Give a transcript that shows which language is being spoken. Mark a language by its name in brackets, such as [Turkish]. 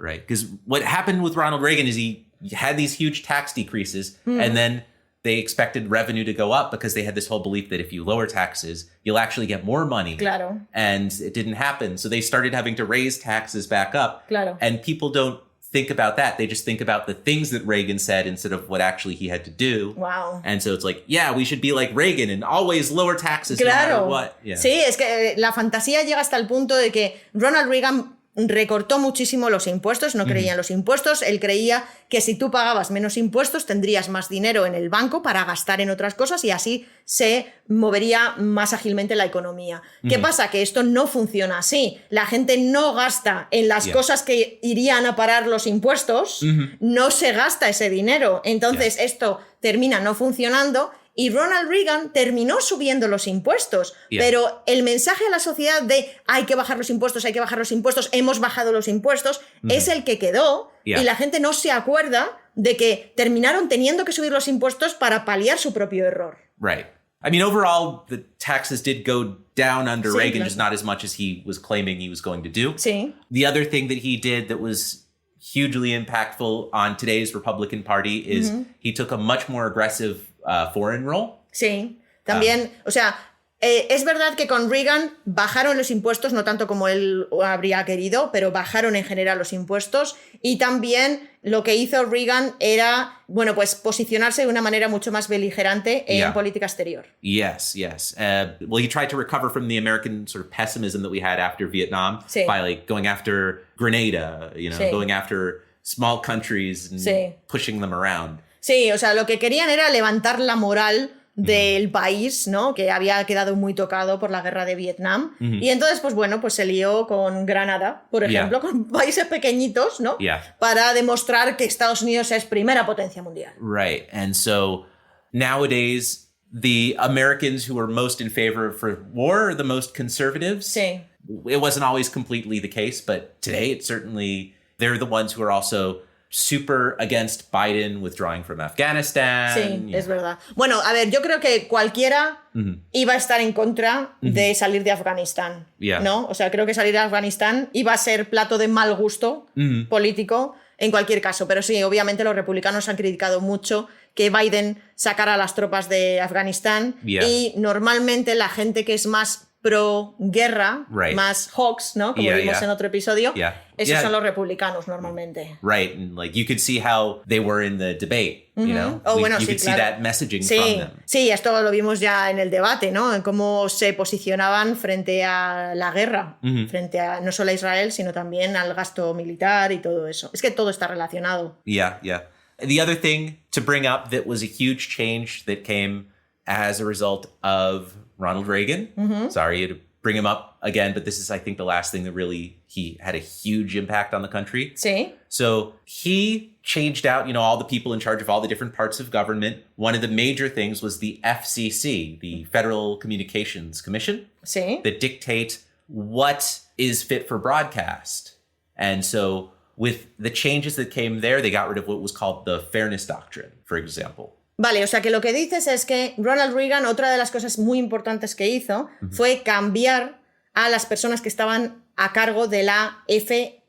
[English] Right. Because what happened with Ronald Reagan is he had these huge tax decreases and then they expected revenue to go up because they had this whole belief that if you lower taxes, you'll actually get more money. [Spanish] Claro. [English] And it didn't happen. So they started having to raise taxes back up. [Spanish] Claro. [English] And people don't think about that. They just think about the things that Reagan said instead of what actually he had to do. Wow. And so it's like, we should be like Reagan and always lower taxes no matter what. Yeah. [Spanish] Sí, es que la fantasía llega hasta el punto de que Ronald Reagan recortó muchísimo los impuestos, no creía en los impuestos, él creía que si tú pagabas menos impuestos tendrías más dinero en el banco para gastar en otras cosas y así se movería más ágilmente la economía. ¿Qué pasa? Que esto no funciona así. La gente no gasta en las cosas que irían a parar los impuestos, no se gasta ese dinero. Entonces esto termina no funcionando. Y Ronald Reagan terminó subiendo los impuestos, pero el mensaje a la sociedad de hay que bajar los impuestos, hemos bajado los impuestos, es el que quedó y la gente no se acuerda de que terminaron teniendo que subir los impuestos para paliar su propio error. [English] Right. I mean, overall, the taxes did go down under Reagan, just not as much as he was claiming he was going to do. [Spanish] Sí. [English] The other thing that he did that was hugely impactful on today's Republican Party is he took a much more aggressive foreign role. [Spanish] Sí, también, o sea, es verdad que con Reagan bajaron los impuestos, no tanto como él habría querido, pero bajaron en general los impuestos y también lo que hizo Reagan era, bueno, pues posicionarse de una manera mucho más beligerante en política exterior. [English] Yes. Well, he tried to recover from the American sort of pessimism that we had after Vietnam by like going after Grenada, going after small countries and pushing them around. [Spanish] Sí, o sea, lo que querían era levantar la moral del país, ¿no? Que había quedado muy tocado por la guerra de Vietnam. Y entonces, pues bueno, pues se lió con Granada, por ejemplo, con países pequeñitos, ¿no? Para demostrar que Estados Unidos es primera potencia mundial. [English] Right. And so nowadays, the Americans who are most in favor for war are the most conservatives. [Spanish] Sí. [English] It wasn't always completely the case, but today it's certainly, they're the ones who are also super against Biden withdrawing from Afghanistan. [Spanish] Sí, es verdad. Bueno, a ver, yo creo que cualquiera iba a estar en contra de salir de Afganistán, ¿no? O sea, creo que salir de Afganistán iba a ser plato de mal gusto político en cualquier caso. Pero sí, obviamente los republicanos han criticado mucho que Biden sacara a las tropas de Afganistán y normalmente la gente que es más pro-guerra, más hawks, ¿no? Como vimos en otro episodio. Esos son los republicanos normalmente. [English] Right, and like you could see how they were in the debate, you know? You could see that messaging from them. [Spanish] Sí, esto lo vimos ya en el debate, ¿no? En cómo se posicionaban frente a la guerra, frente a no solo a Israel, sino también al gasto militar y todo eso. Es que todo está relacionado. [English] Yeah. The other thing to bring up that was a huge change that came as a result of Ronald Reagan. Sorry to bring him up again, but this is, I think, the last thing that really, he had a huge impact on the country. [Spanish] Sí. [English] So he changed out, all the people in charge of all the different parts of government. One of the major things was the FCC, the Federal Communications Commission, that dictate what is fit for broadcast. And so with the changes that came there, they got rid of what was called the Fairness Doctrine, for example. [Spanish] Vale, o sea que lo que dices es que Ronald Reagan, otra de las cosas muy importantes que hizo fue cambiar a las personas que estaban a cargo de la FCC,